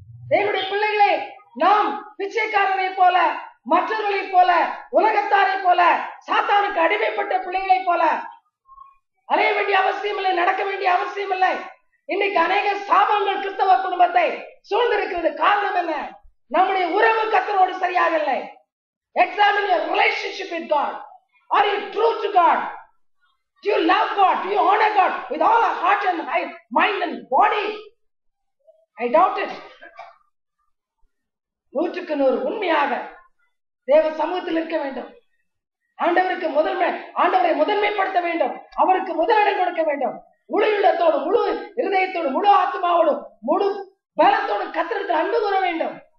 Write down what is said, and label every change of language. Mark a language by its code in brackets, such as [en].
[ta] தேவனுடைய பிள்ளைகளே, நாம் பிச்சைக்காரனை போல, மற்றவர்களை போல, உலகத்தாரை போல, சாத்தானுக்கு அடிமைப்பட்ட பிள்ளைகளை போல அலைய வேண்டிய அவசியம் இல்லை, நடக்க வேண்டிய அவசியம் இல்லை. இன்னைக்கு அநேக சாபங்கள் கிறிஸ்தவ குடும்பத்தை சூழ்ந்திருக்கிறது. காரணம் என்ன? நம்முடைய உறவு கர்த்தரோடு சரியாக இல்லை. [en] Examine your relationship with God. Are you true to God? Do you love God? Do you honor God with all our heart and mind and body? I doubt it. [ta] 100க்கு 100 உண்மையாக தேவ சமூகத்தில் இருக்க வேண்டும். ஆண்டவரை முதன்மைப்படுத்த வேண்டும். அவருக்கு முதலிடம் கொடுக்க வேண்டும். முழு உள்ளத்தோடு, முழு இருதயத்தோடு, முழு ஆத்மாவோடும், முழு பலத்தோடு கர்த்தருக்கு அன்பு கூற வேண்டும்.